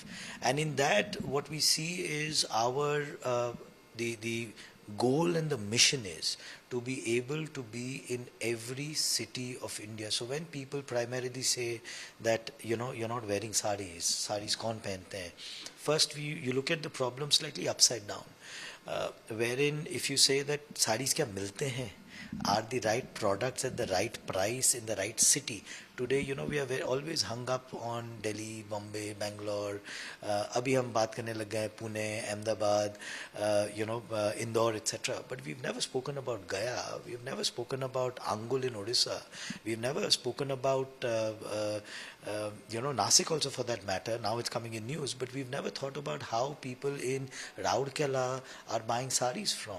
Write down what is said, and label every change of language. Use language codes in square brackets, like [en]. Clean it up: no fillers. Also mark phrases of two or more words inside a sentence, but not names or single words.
[en] And in that, what we see is our the goal and the mission is to be able to be in every city of India. So when people primarily say that, you're not wearing saris [hi] कौन पहनते हैं, [en] first you look at the problem slightly upside down, wherein if you say that saris [hi] क्या मिलते हैं, [en] are the right products at the right price in the right city. Today, we are always hung up on Delhi, Bombay, Bangalore. [hi] Abhi hum baat karne lag gaye Pune, Ahmedabad, Indore, etc. [en] But we've never spoken about Gaya. We've never spoken about Angul in Odisha. We've never spoken about Nasik also, for that matter. Now it's coming in news, but we've never thought about how people in Raurkela are buying saris from.